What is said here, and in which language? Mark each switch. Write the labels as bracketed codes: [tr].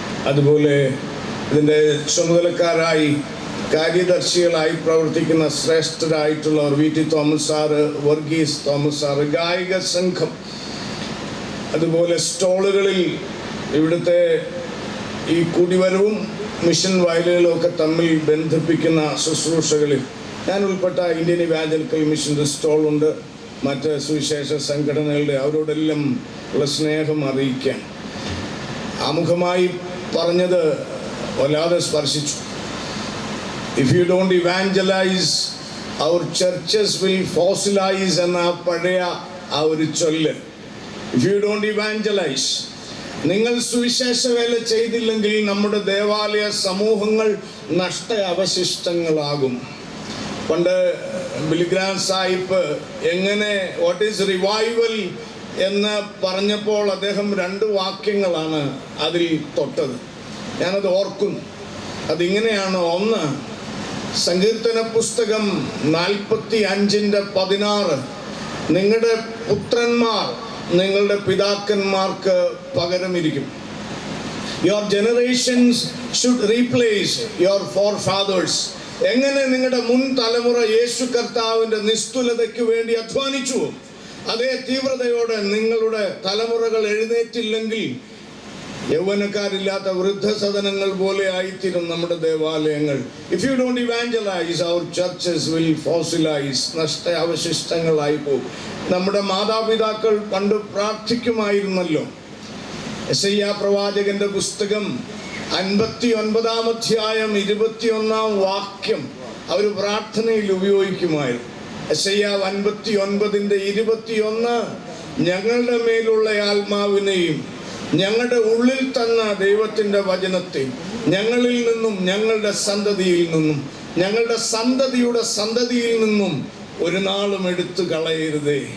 [ml] അതുപോലെ ഇതിൻ്റെ ചുമതലക്കാരായി കാര്യദർശികളായി പ്രവർത്തിക്കുന്ന ശ്രേഷ്ഠരായിട്ടുള്ളവർ V T Thomas sir, Varghese Thomas sir, ഗായിക സംഘം, അതുപോലെ സ്റ്റോളുകളിൽ ഇവിടുത്തെ ഈ കുടിവരവും മിഷൻ വയലുകളും ഒക്കെ തമ്മിൽ ബന്ധിപ്പിക്കുന്ന ശുശ്രൂഷകളിൽ ഞാൻ ഉൾപ്പെട്ട ഇന്ത്യൻ ഇവാഞ്ചലിക്കൽ മിഷൻ്റെ സ്റ്റോളുണ്ട്, മറ്റ് സുവിശേഷ സംഘടനകളുടെ, അവരോടെല്ലാം ഉള്ള സ്നേഹം അറിയിക്കാൻ. ആമുഖമായി പറഞ്ഞത് വല്ലാതെ സ്പർശിച്ചു. [en] If you don't evangelize, our churches will fossilize [ml] എന്ന പഴയ ആ ഒരു ചൊല്ല്. [en] If you don't evangelize, [ml] നിങ്ങൾ സുവിശേഷ വേല ചെയ്തില്ലെങ്കിൽ നമ്മുടെ ദേവാലയ സമൂഹങ്ങൾ നഷ്ട അവശിഷ്ടങ്ങളാകും. പണ്ട് ബിലിഗ്രാം സാഹിബ് എങ്ങനെ [en] what is revival [ml] എന്ന് പറഞ്ഞപ്പോൾ അദ്ദേഹം 2 വാക്യങ്ങളാണ് അതിൽ തൊട്ടത്. ഞാനത് ഓർക്കുന്നു. അതിങ്ങനെയാണ്. ഒന്ന്, സങ്കീർത്തന പുസ്തകം 45:16, നിങ്ങളുടെ പുത്രന്മാർ നിങ്ങളുടെ പിതാക്കന്മാർക്ക് പകരമിരിക്കും. [en] Your generations should replace your forefathers. [ml] എങ്ങനെ നിങ്ങളുടെ മുൻ തലമുറ യേശു കർത്താവിൻ്റെ നിസ്തുലതയ്ക്ക് വേണ്ടി അധ്വാനിച്ചു, അതേ തീവ്രതയോടെ നിങ്ങളുടെ തലമുറകൾ എഴുന്നേറ്റില്ലെങ്കിൽ യൗവനക്കാരില്ലാത്ത വൃദ്ധസദനങ്ങൾ പോലെ ആയിത്തീരും നമ്മുടെ ദേവാലയങ്ങൾ. [en] If you don't evangelize, our churches will fossilize. [ml] നഷ്ട അവശിഷ്ടങ്ങളായി പോകും. നമ്മുടെ മാതാപിതാക്കൾ പണ്ട് പ്രാർത്ഥിക്കുമായിരുന്നല്ലോ. യെശയ്യാ പ്രവാചകന്റെ പുസ്തകം 59-ാം അധ്യായം 21-ാം വാക്യം അവർ പ്രാർത്ഥനയിൽ ഉപയോഗിക്കുമായിരുന്നു. യെശയ്യാ 59:21, ഞങ്ങളുടെ മേലുള്ള ആത്മാവിനെയും ഞങ്ങളുടെ ഉള്ളിൽ തന്ന ദൈവത്തിൻ്റെ വചനത്തെ ഞങ്ങളിൽ നിന്നും ഞങ്ങളുടെ സന്തതിയിൽ നിന്നും ഞങ്ങളുടെ സന്തതിയുടെ സന്തതിയിൽ നിന്നും ഒരു നാളും എടുത്തു കളയരുതേ.